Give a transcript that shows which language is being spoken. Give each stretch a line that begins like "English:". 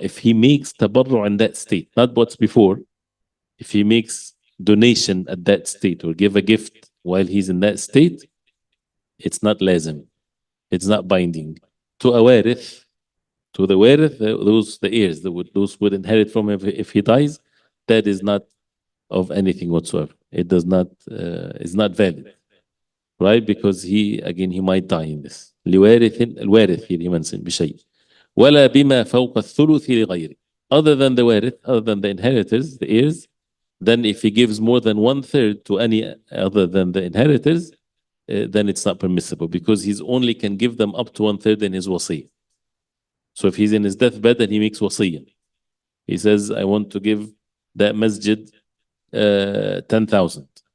English: If he makes tabarru' in that state, not what's before, if he makes donation at that state or give a gift while he's in that state, it's not lazim, it's not binding. To a warith, to the warith, the heirs, those would inherit from him if he dies, that is not of anything whatsoever. It does not, is not valid. right? Because he might die in this.
Arabic: لوارث الوارث
English: here he mentioned
Arabic: بشيء ولا بما فوق الثلث لغيره.
English: Other than the warith, other than the inheritors, the heirs, then if he gives more than 1/3 to any other than the inheritors, then it's not permissible because he's only can give them up to 1/3 in his wasiyah. So if he's in his deathbed and he makes wasiyah, he says, I want to give that masjid 10,000.